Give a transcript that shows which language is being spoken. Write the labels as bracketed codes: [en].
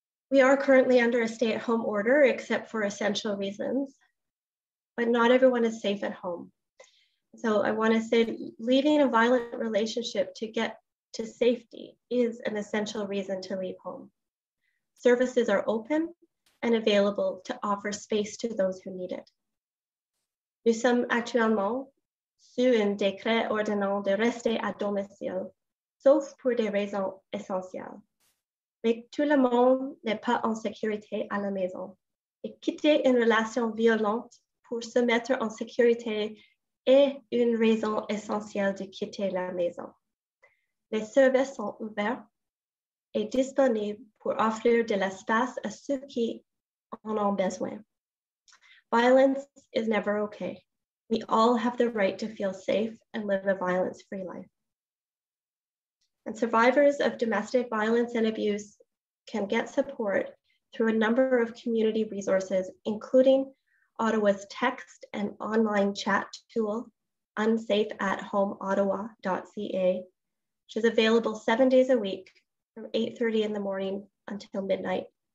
[en] We are currently under a stay-at-home order except for essential reasons, but not everyone is safe at home. So I want to say leaving a violent relationship to get to safety is an essential reason to leave home. Services are open and available to offer space to those who need it. [fr] Nous sommes actuellement sous un décret ordonnant de rester à domicile, sauf pour des raisons essentielles. Mais tout le monde n'est pas en sécurité à la maison. Et quitter une relation violente pour se mettre en sécurité est une raison essentielle de quitter la maison. Les services sont ouverts et disponibles pour offrir de l'espace à ceux qui en ont besoin. [en] Violence is never okay. We all have the right to feel safe and live a violence-free life. And survivors of domestic violence and abuse can get support through a number of community resources, including Ottawa's text and online chat tool, unsafeathomeottawa.ca, which is available 7 days a week from 8:30 in the morning until midnight.